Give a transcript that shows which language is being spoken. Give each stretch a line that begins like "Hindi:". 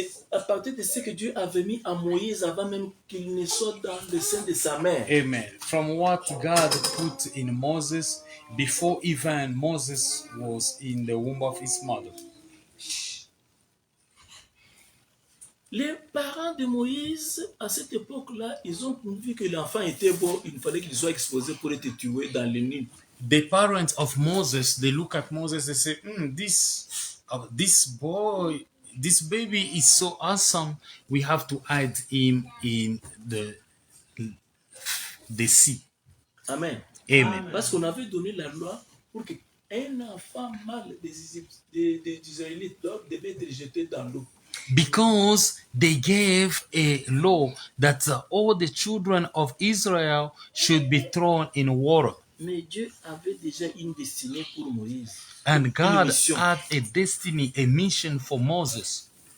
French: à partir de ce que Dieu avait mis à Moïse avant même qu'il ne soit dans le sein de sa mère,
English: amen, from what God put in Moses before even Moses was in the womb of his mother.
French: les parents de Moïse, à cette époque-là, ils ont vu que l'enfant était beau, il fallait qu'il soit exposé pour être tué dans le Nil.
English: The parents of Moses, they look at Moses, they say, this boy, this baby is so awesome, we have to hide him in the sea. Amen. Amen.
French: Parce qu'on avait donné la loi pour qu'un enfant mâle des Israélites devait être jeté dans l'eau.
English: Because they gave a law that all the children of Israel should be thrown in water.
French: Mais Dieu avait déjà une destinée pour Moïse.
English: And God mission. had a destiny, a mission for Moses.